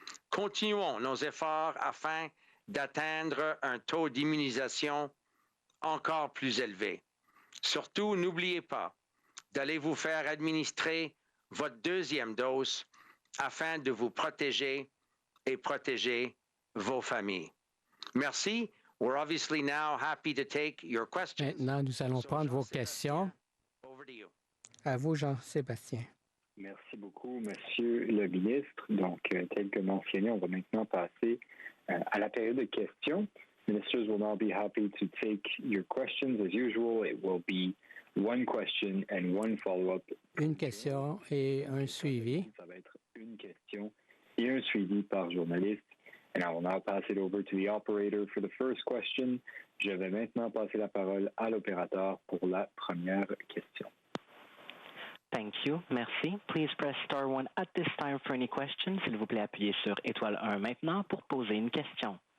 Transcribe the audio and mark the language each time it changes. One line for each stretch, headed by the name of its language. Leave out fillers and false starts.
French: Continuons nos efforts afin d'atteindre un taux d'immunisation encore plus élevé. Surtout, n'oubliez pas d'aller vous faire administrer votre deuxième dose afin de vous protéger et protéger vos familles. Merci.
English: We're obviously now happy to take your questions.
French: Maintenant, nous allons prendre vos questions.
English: Over to you.
French: À vous, Jean-Sébastien. Merci beaucoup, Monsieur le ministre. Donc, tel que mentionné, on va maintenant passer à la période de questions.
English: Ministers will now be happy to take your questions. As usual, it will be one question and one follow-up.
French: Une question et un suivi. Ça va être une question et un suivi par journaliste.
English: And I will now pass it over to the operator for the first question.
French: Je vais maintenant passer la parole à l'opérateur pour la première question.
English: Thank you. Merci. Please press star 1 at this time for any questions.
French: S'il vous plaît, appuyez sur étoile 1 maintenant pour poser une question.